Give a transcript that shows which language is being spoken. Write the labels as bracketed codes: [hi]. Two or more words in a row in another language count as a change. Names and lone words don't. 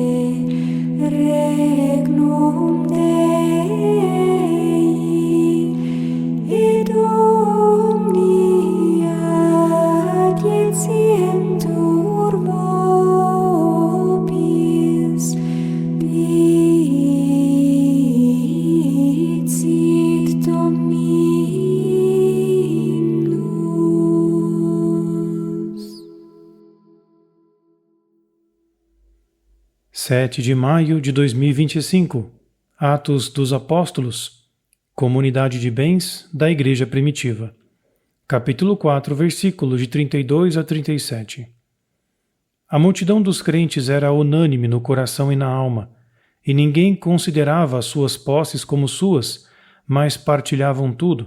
[la] regnum Dei, et omnia adiecientur vobis, dicit Dominus. [pt] 7 de maio de 2025, Atos dos Apóstolos, Comunidade de Bens da Igreja Primitiva. Capítulo 4, versículos de 32 a 37. A multidão dos crentes era unânime no coração e na alma, e ninguém considerava as suas posses como suas, mas partilhavam tudo.